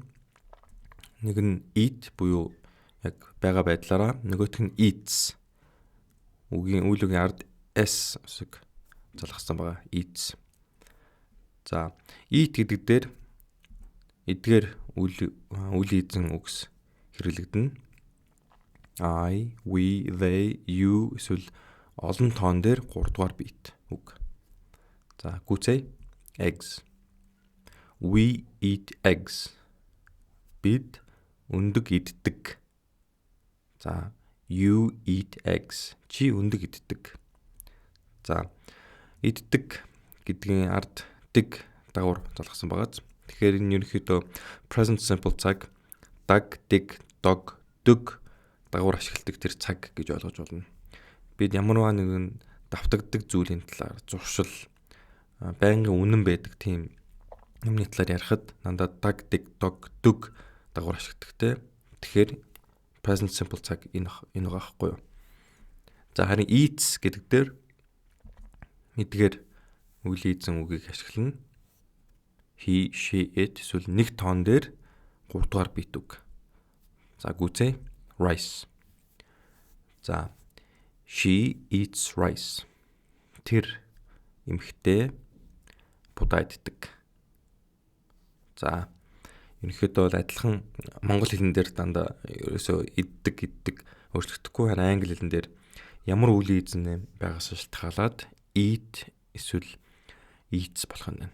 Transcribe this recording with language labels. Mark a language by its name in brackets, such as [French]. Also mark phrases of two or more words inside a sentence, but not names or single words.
[Mongolian] Нэг нь eat буюу яг байгаа байдлаараа, нөгөөх нь eats. Үгийн ард s үсэг залгасан байгаа. [English] Eats. [Mongolian] За eat гэдэг дээр эдгээр үлийн эзэн үгс хэрэглэгдэнэ. [English] I, we, they, you [Mongolian] эсвэл олон тоон дээр 3 дугаар бит үг. За гүцэй [English] eggs. We eat eggs. [Mongolian] Бид өндөг иддэг. [English] За you eat eggs. [Mongolian] Чи өндөг иддэг. За иддэг гэдгийн ард дэг дагавар залгасан байгааз. Тэгэхээр энэ ерөнхийдөө [English] present simple [Mongolian] цаг даг, дэг, дог, дүг дагавар ашигладаг тэр цаг гэж ойлгож болно. Бид ямарваа нэгэн давтагддаг зүйлийн талаар зуршил байнгын үнэн байдаг тийм юмны талаар ярихад дандаа даг, дэг, дог, дүг дагавар ашигладаг те. Тэгэхээр [English] present simple [Mongolian] цаг энэ байгаа байхгүй юу? За харин eats гэдэг дээр эдгээр үлийн эзэн үгийг ашиглана. [English] He, she, it [Mongolian] эсвэл нэг тоон дээр 3 дугаар бит үг. За гүцэй [English] rice. За she eats rice. [Mongolian] Тэр эмэгтэй будаа иддэг. За ерөнхийдөө бол адилхан монгол хэлэн дээр дандаа ерөөсөө иддэг өөрчлөгдөхгүй, харин англи хэлэн дээр ямар үлийн эзэн байгаас шалтгаалаад eat эсвэл eats болох нь.